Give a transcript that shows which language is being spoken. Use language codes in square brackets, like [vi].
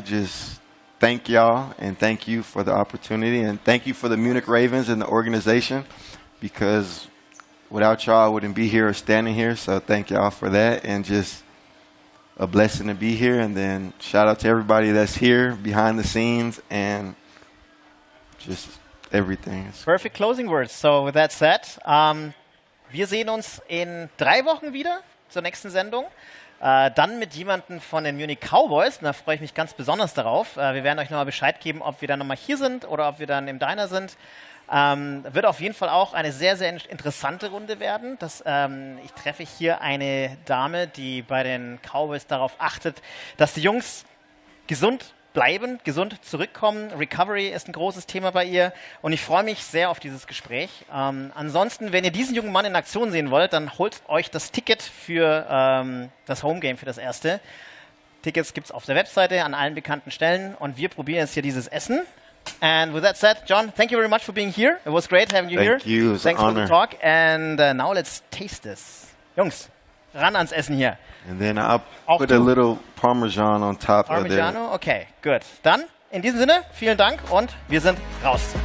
[en] Just thank y'all and thank you for the opportunity, and thank you for the Munich Ravens and the organization, because without y'all, I wouldn't be here or standing here. So thank y'all for that, and just a blessing to be here. And then shout out to everybody that's here behind the scenes and just everything. Perfect closing words. So with that said, [de] wir sehen uns in 3 Wochen wieder zur nächsten Sendung. Dann mit jemandem von den Munich Cowboys. Und da freue ich mich ganz besonders darauf. Wir werden euch nochmal Bescheid geben, ob wir dann nochmal hier sind oder ob wir dann im Diner sind. Wird auf jeden Fall auch eine sehr, sehr interessante Runde werden. Ich treffe hier eine Dame, die bei den Cowboys darauf achtet, dass die Jungs gesund bleiben, gesund zurückkommen. Recovery ist ein großes Thema bei ihr und ich freue mich sehr auf dieses Gespräch. Ansonsten, wenn ihr diesen jungen Mann in Aktion sehen wollt, dann holt euch das Ticket für das Homegame, für das erste. Tickets gibt es auf der Webseite an allen bekannten Stellen und wir probieren jetzt hier dieses Essen. [en] And with that said, John, thank you very much for being here. It was great having you here. Thank you. Thanks for the talk. And now let's taste this. [de] Jungs, ran ans Essen hier. [en] And then I'll put a little Parmesan on top of it. [de] Parmigiano? Okay, gut. Dann, in diesem Sinne, vielen Dank und wir sind raus.